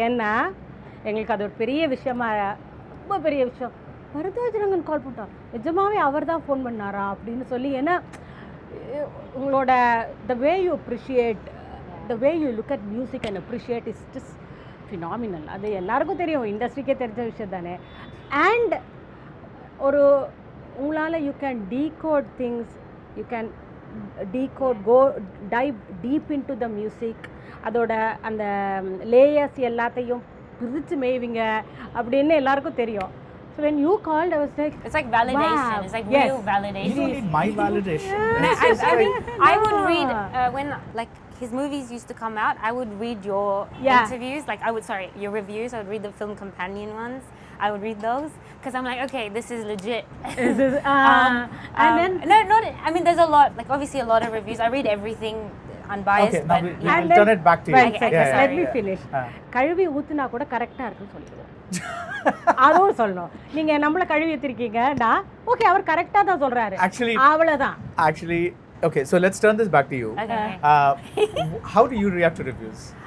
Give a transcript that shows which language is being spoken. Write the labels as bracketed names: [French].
[Tamil] ஏன்னா எங்களுக்கு அது ஒரு பெரிய விஷயமா, ரொம்ப பெரிய விஷயம். பரத்வாஜ் ரங்கன் கால் பண்ணிட்டார், நிஜமாவே அவர் தான் ஃபோன் பண்ணாரா அப்படின்னு சொல்லி. ஏன்னா உங்களோட [English] the way you appreciate, the way you look at music and appreciate is just phenomenal. [Tamil] அது எல்லாருக்கும் தெரியும், இண்டஸ்ட்ரிக்கே தெரிஞ்ச விஷயம் தானே. அண்ட் ஒரு உங்களால் [English] you can decode things, you can go dive deep into the music. [Tamil] அதோட அந்த லேயர்ஸ் எல்லாத்தையும் பிரித்து மேய்விங்க அப்படின்னு எல்லாருக்கும் தெரியும். [English] So when you called, I was like, it's like validation. Wow. It's like real validation. You don't need my validation. I would read when like his movies used to come out, I would read your interviews, like your reviews. I would read the film companion ones. I would read those because I'm like, okay, this is legit. And then I mean there's a lot, like obviously a lot of reviews. I read everything unbiased. Okay, now we'll turn it back to you. Let me finish. [Tamil] கழுவி ஊத்துனா கூட கரெக்டா இருக்குன்னு சொல்லுங்க. அதுவும் சொல்லணும். நீங்க நம்மள கழுவி ஊத்திருக்கீங்கடா, ஓகே அவர் கரெக்ட்டா தான் சொல்றாரு. அவ்வளவுதான். [English] Actually, okay, so let's turn this back to you. Okay. How do you react to reviews?